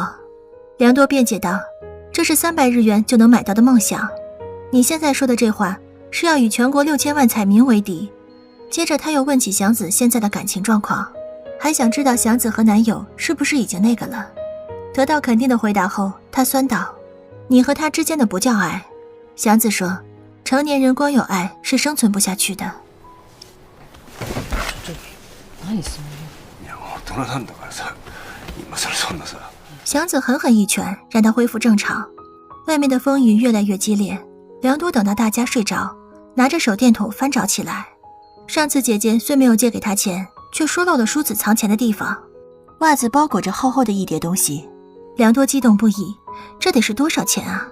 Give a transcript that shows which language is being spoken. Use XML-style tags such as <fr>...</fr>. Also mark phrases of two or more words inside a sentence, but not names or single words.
<zh>良多辩解道，这是300日元就能买到的梦想，你现在说的这话是要与全国6000万彩民为敌。接着他又问起祥子现在的感情状况，还想知道祥子和男友是不是已经那个了。得到肯定的回答后，他酸道，你和他之间的不叫爱。祥子说，成年人光有爱是生存不下去的。</zh> <ja>何それ。いやもう大人なんだからさ、今更そんなさ。</ja> <zh>祥子狠狠一拳让他恢复正常。外面的风雨越来越激烈，良多等到大家睡着，拿着手电筒翻找起来。上次姐姐虽没有借给他钱，却说漏了梳子藏钱的地方。袜子包裹着厚厚的一叠东西，良多激动不已，这得是多少钱啊！</zh>